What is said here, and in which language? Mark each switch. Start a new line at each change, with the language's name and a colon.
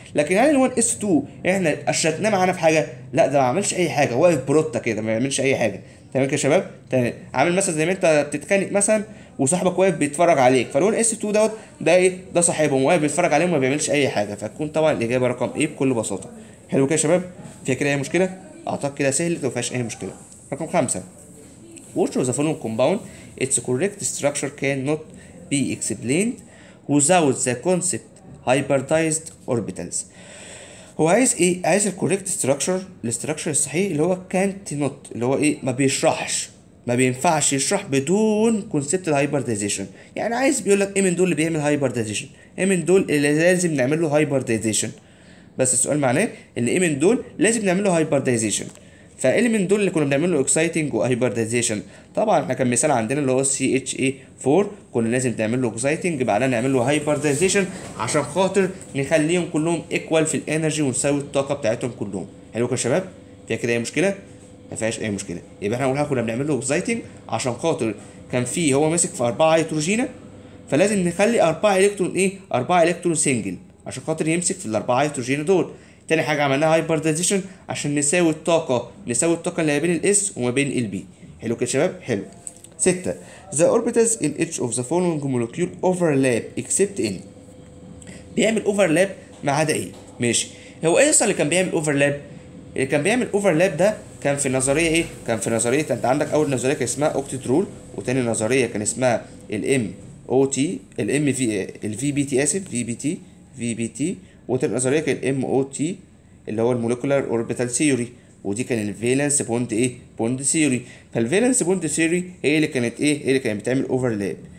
Arabic: لكن هل ال1 اس 2 احنا اشركناه معانا في حاجه؟ لا، ده ما عملش اي حاجه، واقف بروتا كده ما بيعملش اي حاجه. تمام كده يا شباب؟ تمام. عامل مثلا زي ما انت بتتخانق مثلا وصاحبك واقف بيتفرج عليك، فال1 اس 2 دوت ده ايه؟ ده صاحبهم واقف بيتفرج عليهم وما بيعملش اي حاجه. فتكون طبعا الاجابه رقم ايه بكل بساطه. حلو كده يا شباب؟ فيها كده اي مشكله؟ اعتقد كده سهلت وما فيهاش اي مشكله. رقم 5
English: which of the following compound its correct structure cannot be explained without the concept hybridized orbitals.
Arabic: هو عايز ايه؟ عايز الكوريكت ستراكشر، الاستراكشر الصحيح اللي هو كانت نوت، اللي هو ايه؟ ما بيشرحش، ما بينفعش يشرح بدون كونسبت الهايبرديزيشن. يعني عايز بيقول لك ايه من دول اللي بيعمل هايبرديزيشن؟ ايه من دول اللي لازم نعمل له هايبرديزيشن؟ بس السؤال معناه ان ايه من دول لازم نعمل له هايبرديزيشن. فايه من دول اللي كنا بنعمل له اكسايتنج وهايبرديزيشن؟ طبعا احنا كان مثال عندنا اللي هو السي اتش اي 4، كنا لازم نعمل له اكسايتنج بعدها نعمل له هايبرديزيشن عشان خاطر نخليهم كلهم ايكوال في الانرجي ونساوي الطاقه بتاعتهم كلهم. حلو كده يا شباب؟ فيها كده اي مشكله؟ ما فيهاش اي مشكله. يبقى احنا قلنا كنا بنعمل له اكسايتنج عشان خاطر كان فيه هو ماسك في 4 هيدروجينه، فلازم نخلي 4 الكترون ايه؟ 4 الكترون سنجل عشان خاطر يمسك في الاربعه هيدروجين دول. تاني حاجه عملناها هايبرديزيشن عشان نساوي الطاقه اللي ما بين الاس وما بين البي. حلو كده يا شباب؟ حلو.
English: 6 the orbitals in each of the following molecule overlap except in.
Arabic: بيعمل اوفرلاب ما عدا ايه؟ ماشي. هو ايه اصلا اللي كان بيعمل اوفرلاب؟ اللي كان بيعمل اوفرلاب ده كان في نظريه ايه؟ كان في نظريه انت عندك اول نظريه كان اسمها اوكتيت رول، وتاني نظريه كان اسمها الام او تي الام في الفي بي تي، اسف في بي تي، وتاني نظريه كان الام او تي اللي هو الموليكولار اوربيتال ثيوري، ودي كان الفالنس بوند ايه؟ بوند ثيوري. فالفالنس بوند ثيوري هي اللي كانت ايه؟ هي اللي كانت بتعمل اوفرلاب.